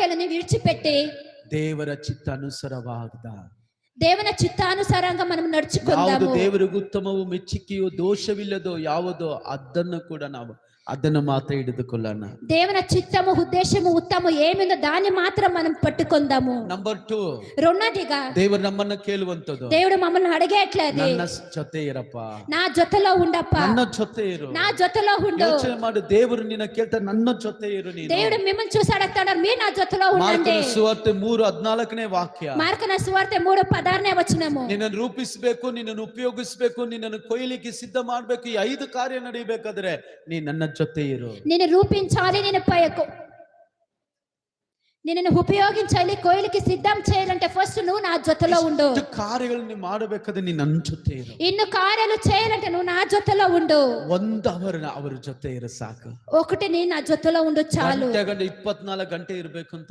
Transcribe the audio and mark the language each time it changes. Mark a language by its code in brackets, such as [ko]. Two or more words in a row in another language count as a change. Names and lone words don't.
[kn] ಕಾರ್ಯಗಳನ್ನು ವಿడిచిపెట్టి ದೇವರ ಚಿತ್ತಾನುಸಾರವಾದ [te] దేవన చిత్తానుసారంగ మనం [kn] ಯಾವುದು [te] ನడుచుకుందాము. [kn] ದೇವರಿಗೆ ಉತ್ತಮವೂ ಮೆಚ್ಚುಗೆಯೋ ದೋಷವಿಲ್ಲದೋ ಯಾವುದೋ ಅದನ್ನು ಕೂಡ ನಾವು ಅದನ್ನು ಮಾತ್ರ ಹಿಡಿದುಕೊಳ್ಳೋಣ. [te] దేవుని చిత్తము ఉద్దేశము ఉత్తము ఏమిందో దాన్ని మాత్రం మనం పట్టుకుందాము. [kn] ನಂಬರ್ 2, [te] రెండోదిగా [kn] ದೇವರು ನಮ್ಮನ್ನ ಕೇಳುವಂತದ್ದು, [te] దేవుడు మమ్మల్ని అడిగేట్లేదు, [kn] ನನ್ನ ಜೊತೆ ಇರಪ್ಪ, [te] నా జೊತೆలో ఉండప్ప, [kn] ನನ್ನ ಜೊತೆ ಇರು. [te] నా జೊತೆలో ఉండు. [kn] ಯೋಚನೆ ಮಾಡು, ದೇವರು ನಿನ್ನ ಕೇಳ್ತಾ ನನ್ನ ಜೊತೆ ಇರು ನೀನು. [te] దేవుడు మిమ్మల్ని చూసి అడుగుతాడు, మీరు నా జೊತೆలో ఉండండి. [kn] ಮಾರ್ಕನ ಸುವಾರ್ತೆ 3:14ನೇ ವಾಕ್ಯ. [te] మార్కన సువార్త 3:16ನೇ వచనము. [kn] ನಿನ್ನನ್ನು ರೂಪಿಸಬೇಕು, ನಿನ್ನನ್ನು ಉಪಯೋಗಿಸಬೇಕು, ನಿನ್ನನ್ನು ಕೊಯ್ಲಿಕ್ಕೆ ಸಿದ್ಧ ಮಾಡಬೇಕು. ಈ 5 ಕಾರ್ಯ ನಡೀಬೇಕಾದ್ರೆ ನೀ ನನ್ನ ಜೊತೆ ಇರು. [te] నిన్ను రూపించాలి, నిన్ను ఉపయోగించాలి, కోయిలకి సిద్ధం చేయాలంటే ఫస్ట్ నువ్వు నా జొతలో ఉండు. [kn] ಕಾರ್ಯಗಳನ್ನು ಮಾಡಬೇಕಾದ್ರೆ ನೀ ನನ್ನ ಜೊತೆ ಇರು. [te] ఇన్ని కార్యాలు చేయాలంటే నువ్వు నా జొతలో ఉండు. [kn] 1 ಅವರ್ ಅವರ ಜೊತೆ ಇರು ಸಾಕು. [te] ఒకటి నీ నా జొతలో ఉండు చాలు. [kn] 24 ಗಂಟೆ ಇರಬೇಕು ಅಂತ